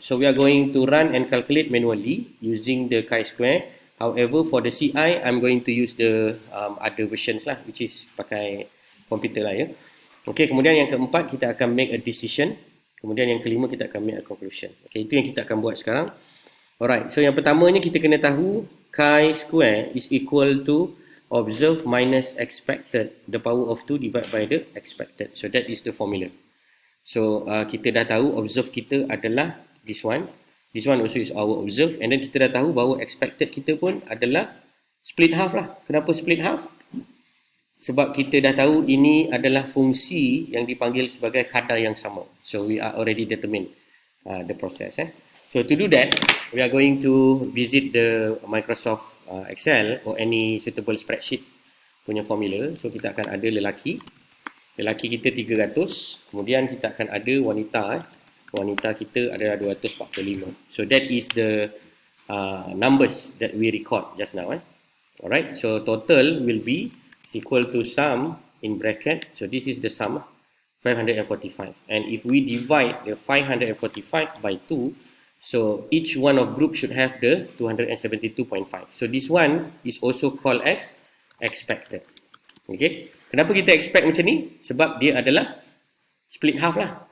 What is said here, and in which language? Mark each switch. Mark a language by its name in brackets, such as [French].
[English] So we are going to run and calculate manually using the chi-square. However, for the CI, I'm going to use the other versions lah, which is [Malay] pakai komputer lah ya. Okay, kemudian yang keempat kita akan [English] make a decision. [Malay] Kemudian yang kelima kita akan [English] make a conclusion. [Malay] Okay, itu yang kita akan buat sekarang. [English] Alright, [Malay] so yang pertamanya kita kena tahu [English] chi-square is equal to observed minus expected, the power of 2 divided by the expected. So that is the formula. [Malay] So kita dah tahu observed kita adalah [English] this one. This one also is our observed. And then [Malay] kita dah tahu bahawa expected kita pun adalah split half lah. Kenapa split half? Sebab kita dah tahu ini adalah fungsi yang dipanggil sebagai kadar yang sama. [English] So we are already determined the process. So to do that, we are going to visit the Microsoft Excel or any suitable spreadsheet [Malay] punya formula. So kita akan ada lelaki kita 300, kemudian kita akan ada wanita. Wanita kita adalah [English] 245. So that is the numbers that we record just now. Alright, so total will be equal to sum in bracket. So this is the sum 545. And if we divide the 545 by 2, so each one of group should have the 272.5. So this one is also called as expected. [Malay] Okay. Kenapa kita expect macam ni? Sebab dia adalah split half lah.